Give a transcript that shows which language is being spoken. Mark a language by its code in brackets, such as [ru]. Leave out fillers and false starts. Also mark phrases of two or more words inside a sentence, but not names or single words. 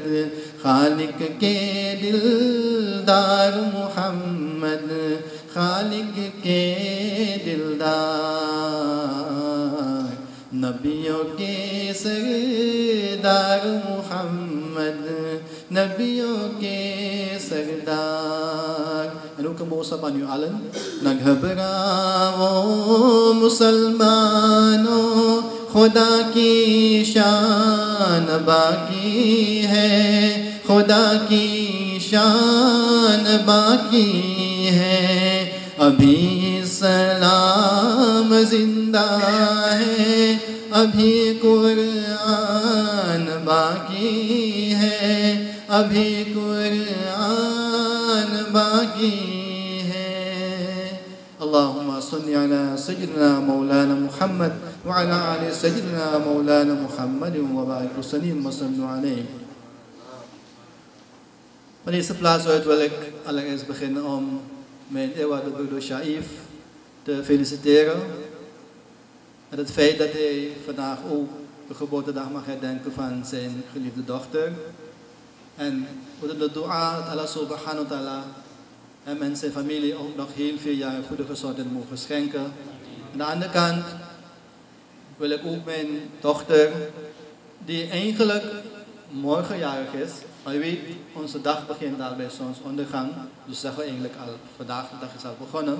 [ur] خالق کے دلدار محمد، خالق کے دلدار. نبیوں کے سردار محمد، نبیوں کے سردار. [nl] En ook een boodschap aan u allen. [ur] نہ گھبراؤ مسلمانو، خدا کی شان باقی ہے، خدا کی شان باقی ہے, खुदा की शान बाकी है। ابھی اسلام زندہ ہے، ابھی قرآن باقی ہے، ابھی قرآن باقی ہے, अभी कुरान बाकी है। [ar] اللهم صل على سيدنا مولانا محمد وعلى آل سيدنا مولانا محمد وبارك وسلم وصلوا عليه. [nl] Van deze plaats uit wil ik allereerst beginnen om mijn eerwaarde broeder Shaif te feliciteren met het feit dat hij vandaag ook de geboortedag mag herdenken van zijn geliefde dochter. En we doen de dua dat [ar] الله سبحانه وتعالى [nl] hem en zijn familie ook nog heel veel jaar goede gezondheid mogen schenken. Aan de andere kant wil ik ook mijn dochter, die eigenlijk morgen jarig is, maar je weet, onze dag begint al bij zonsondergang, dus zeggen we eigenlijk al, vandaag de dag is al begonnen.